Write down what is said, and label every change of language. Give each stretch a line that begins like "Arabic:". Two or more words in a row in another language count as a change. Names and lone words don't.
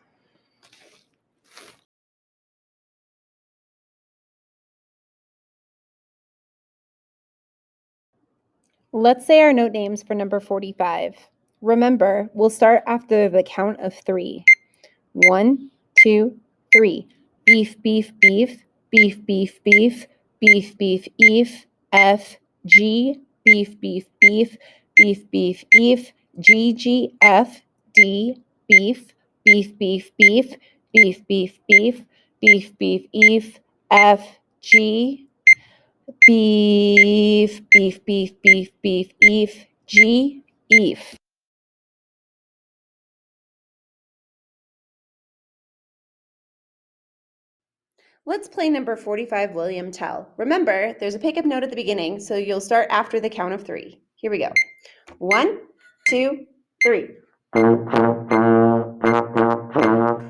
English: Let's say our note names for number 45. Remember, we'll start after the count of 3. 1, 2, 3. Beef, beef, beef, beef, beef, beef, beef, beef, beef, F, G, beef, beef, beef, beef, beef, beef, G, G, F, D, beef, beef, beef, beef, beef, beef, beef, beef, beef, beef, F, G, beef, beef, beef, beef, beef, beef, G, beef. Let's play number 45, William Tell. Remember, there's a pickup note at the beginning, so you'll start after the count of 3. Here we go. 1, 2, 3.